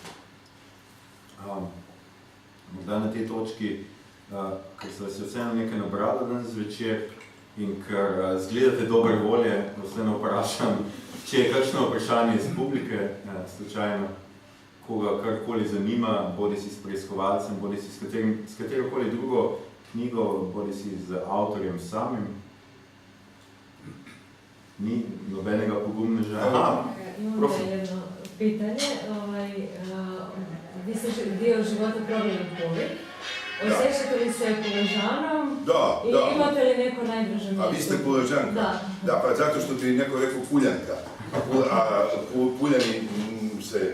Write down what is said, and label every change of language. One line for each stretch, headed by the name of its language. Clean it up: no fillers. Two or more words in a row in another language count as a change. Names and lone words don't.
Slovenian: Morda na tej točki, ker se vas je vseeno nekaj nabralo danes zvečer in ker zgledate dobre volje, vseeno vprašam, če je kakšno vprašanje iz publike, slučajno, koga karkoli zanima, bodi si s preiskovalcem, bodi si s katerokoli drugo knjigo, bodi si z avtorjem samim. Ni nobenega pogumneža.
Croatian: Imam jedno pitanje. Vi ste dio života proveli u Puli. Osjećate li se Puležanom? Da. I imate li neko najdraže mjesto? A vi ste Puležanka? Da, pa zato što ti neko rekao Puljanka. A Puljani se...